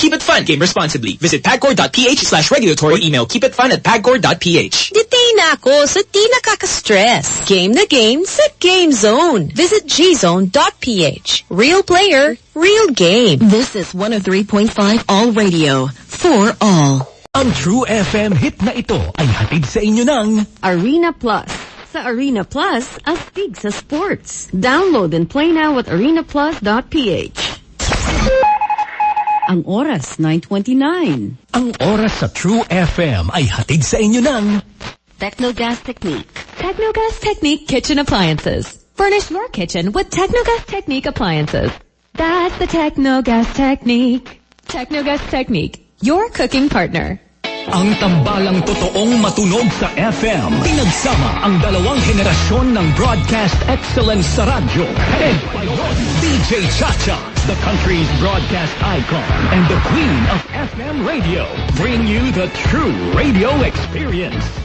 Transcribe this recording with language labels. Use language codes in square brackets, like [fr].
[en] Keep it fun. Game responsibly. Visit pagcor.ph/regulatory or email keepitfun@pagcor.ph. [tl] Ditay na ako sa di nakaka-stress. Game na game sa Game Zone. [en] Visit gzone.ph. Real player, real game. This is 103.5 All Radio for all. [tl] Ang True FM hit na ito ay hatid sa inyo ng Arena Plus. Sa Arena Plus, astig sa sports. [en] Download and play now at arenaplus.ph. [tl] Ang oras, 9:29. Ang oras sa True FM ay hatid sa inyo ng [en] Technogas Technique. Technogas Technique Kitchen Appliances. Furnish your kitchen with Technogas Technique appliances. That's the Technogas Technique. Technogas Technique, your cooking partner. [tl] Ang tambalang totoong matunog sa FM. Pinagsama ang dalawang henerasyon ng broadcast excellence sa radyo. [en] Ed Payon, DJ Chacha, the country's broadcast icon and the queen of FM radio, bring you the true radio experience.